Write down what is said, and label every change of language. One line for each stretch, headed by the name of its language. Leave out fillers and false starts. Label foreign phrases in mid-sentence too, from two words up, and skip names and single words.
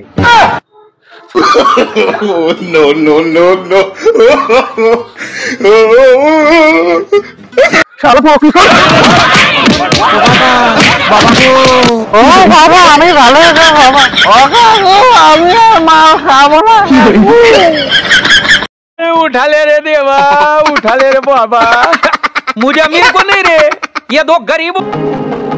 English: no no no no
Bangla: শালা বকরি চোর। ও বাবা আমি ভালো আছি বাবা, আমি আর মাল খাবো না।
Hindi: उठाले रे देवा, उठाले रे बाबा, मुझे मेरे को नहीं रे, ये दो गरीब